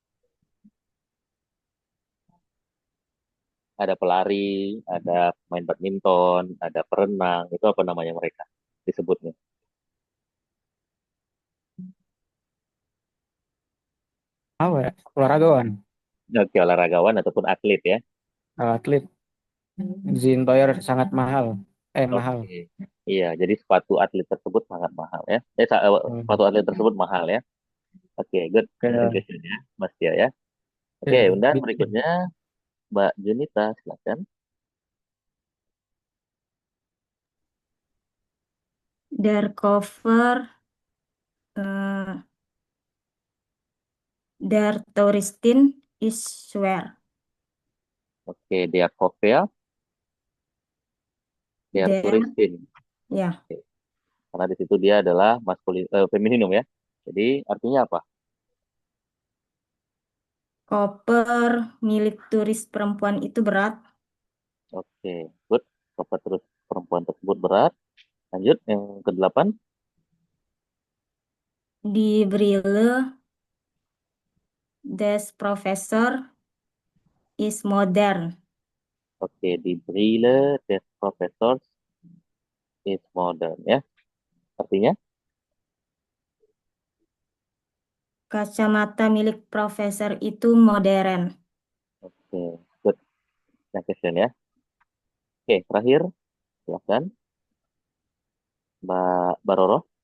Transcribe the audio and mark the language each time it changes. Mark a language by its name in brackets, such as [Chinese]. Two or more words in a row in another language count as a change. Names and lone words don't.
[Indonesian] Ada pelari, ada main badminton, ada perenang, itu apa namanya mereka disebutnya? Apa ya? Olahragawan. Oke, olahragawan ataupun atlet ya. Atlet. [German] Sind teuer [Indonesian] sangat mahal. Mahal. Oke. Iya, jadi sepatu atlet tersebut sangat mahal ya. Sepatu atlet tersebut mahal ya. Oke, good. Kayak Question ya, Mas Tia ya. Oke, undang gitu. berikutnya Mbak Junita, silakan. [German] Der Cover, eh, der Touristin is schwer. [Indonesian] Oke, dia Kofel. Der [German] Der, Touristin. [Indonesian] ya, Karena di situ dia adalah femininum ya. Jadi artinya apa? koper milik turis perempuan itu berat. Oke, good. Bapak terus perempuan tersebut berat. Lanjut yang kedelapan. [German] Die Brille des Professor is modern. [Indonesian] Oke, [German] die Brille des Professors is modern ya. [Indonesian] Artinya, Kacamata milik profesor itu modern. oke, good. [English] Next question [Indonesian] ya. Oke, terakhir, silakan Mbak Baroro.